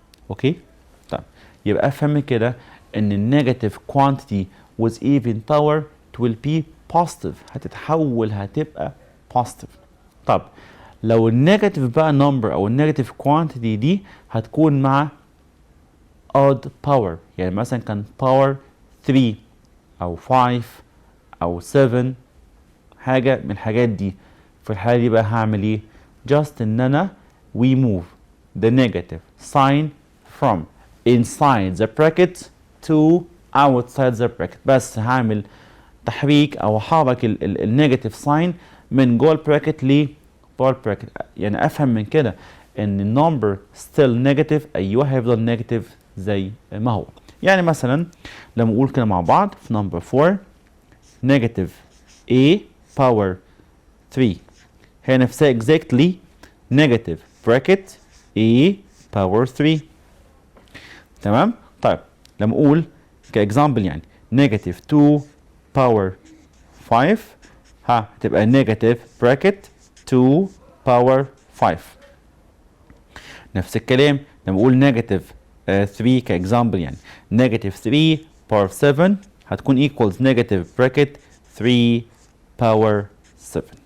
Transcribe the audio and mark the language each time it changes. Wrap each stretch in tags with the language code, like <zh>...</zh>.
<ar>اوكي. طيب يبقى افهم كده ان النيجاتيف كوانتيتي</ar> <en>with even power it will be positive</en> <ar>هتتحول هتبقى positive. طب لو النيجاتيف بقى نمبر او النيجاتيف كوانتيتي دي هتكون مع odd power يعني مثلا كان power 3 او 5 او 7 حاجه من الحاجات دي. في الحاله دي بقى هعمل ايه؟ just ان انا</ar> <en>we move the negative sign from inside the bracket to outside the bracket.</en> <ar>بس هعمل تحريك او هحرك النيجاتيف ساين من جوه البراكت ل بره البراكت. يعني افهم من كده ان النمبر ستيل نيجاتيف. ايوه هيفضل نيجاتيف زي ما هو. يعني مثلا لما اقول كده مع بعض في نمبر 4</ar> <en>negative a power 3 هي نفسها exactly negative bracket a power 3. تمام؟ طيب لما اقول كاكزامبل يعني negative 2 power 5 هتبقى negative bracket 2 power 5. نفس الكلام لما اقول negative 3 كاكزامبل يعني negative 3 power 7 هتكون equals negative bracket 3 power 7.</en>